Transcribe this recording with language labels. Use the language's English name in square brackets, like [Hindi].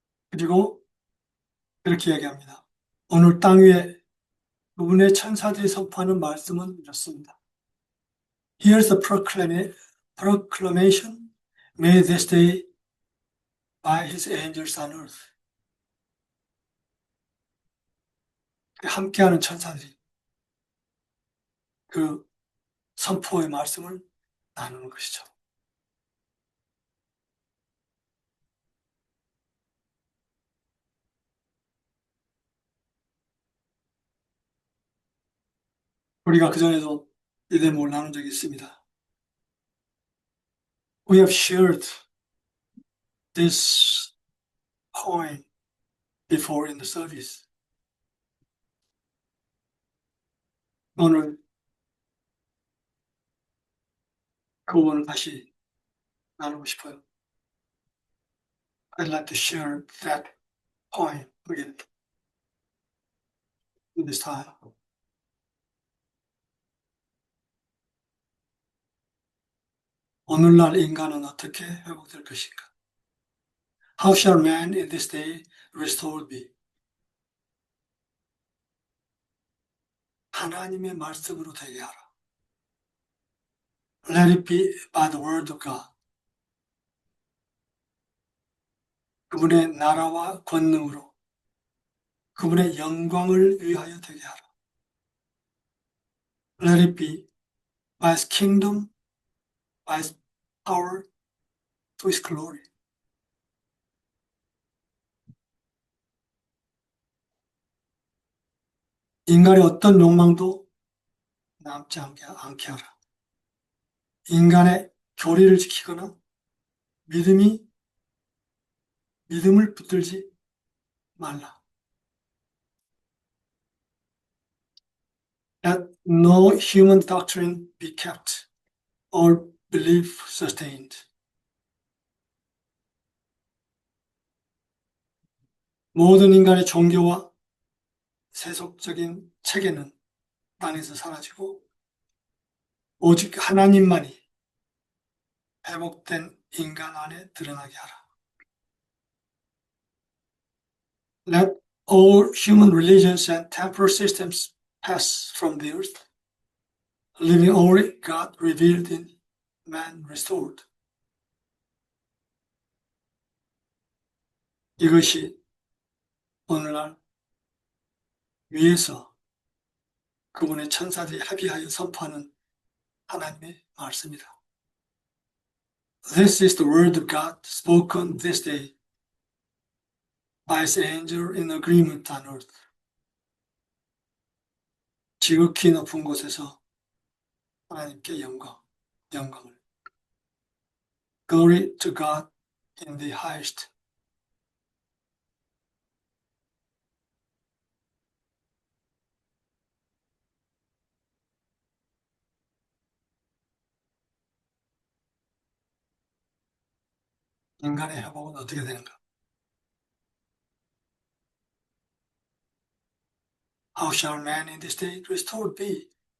[Korean] 그리고 이렇게 이야기합니다. 오늘 땅 위에 그분의 천사들이 선포하는 말씀은 이렇습니다. [English] Here's the proclamation made this day by his angels on earth. [Korean] 함께하는 천사들이 그 선포의 말씀을 나누는 것이죠. 우리가 그전에도 이 대목을 나눈 적이 있습니다. [English] We have shared this point before in the service. [Korean] 오늘 그 부분을 다시 나누고 싶어요. [English] I'd like to share that point again in this time. [Korean] 오늘날 인간은 어떻게 회복될 것인가? [English] How shall man in this day restored be? [Korean] 하나님의 말씀으로 되게 하라. [English] Let it be by the word of God. [Korean] 그분의 나라와 권능으로 그분의 영광을 위하여 되게 하라. [English] Let it be by his kingdom, by his power, to his glory. [Korean] 인간의 어떤 욕망도 남지 않게 하라. 인간의 교리를 지키거나 믿음을 붙들지 말라. [English] Let no human doctrine be kept or belief sustained. [Korean] 모든 인간의 종교와 세속적인 체계는 땅에서 사라지고 오직 하나님만이 회복된 인간 안에 드러나게 하라. [English] Let all human religions and temporal systems pass from the earth, leaving only God revealed in man restored. [Korean] 이것이 오늘날 위에서 그분의 천사들이 합의하여 선포하는 하나님의 말씀이다. [English] This is the word of God spoken this day by his angel in agreement on earth. [Korean] 지극히 높은 곳에서 하나님께 영광을. [English] Glory to God in the highest. [Korean] 인간의 회복은 어떻게 되는가? [English] How shall man in this day restored be?